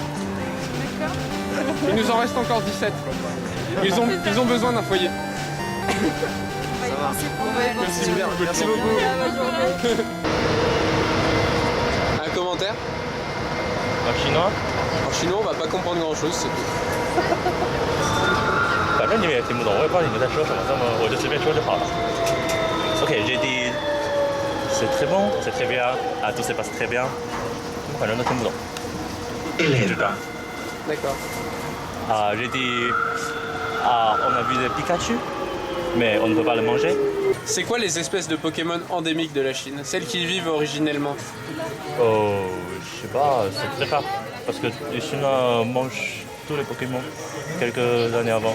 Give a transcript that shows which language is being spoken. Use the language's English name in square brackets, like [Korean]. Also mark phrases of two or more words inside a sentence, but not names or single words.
[French] Il nous en reste encore 17. Ils ont besoin d'un foyer. Merci bien, merci beaucoup. Un commentaire? En chinois， En chinois, on va pas comprendre grand-chose, c'est tout. [Chinese] 反正你们也听不懂，我也不知道你们在说什么，那么我就随便说就好了。OK， [French] j'ai dit c'est très bon, c'est très bien, ah tout se passe très bien， [Chinese] 反正都听不懂。知道。 [French] D'accord. Ah j'ai dit on a vu des Pikachu, mais on ne peut pas le manger. C'est quoi les espèces de Pokémon endémiques de la Chine? Celles qui y vivent originellement? Oh, je sais pas, c'est très rare parce que les Chinois mangent tous les Pokémon quelques années avant.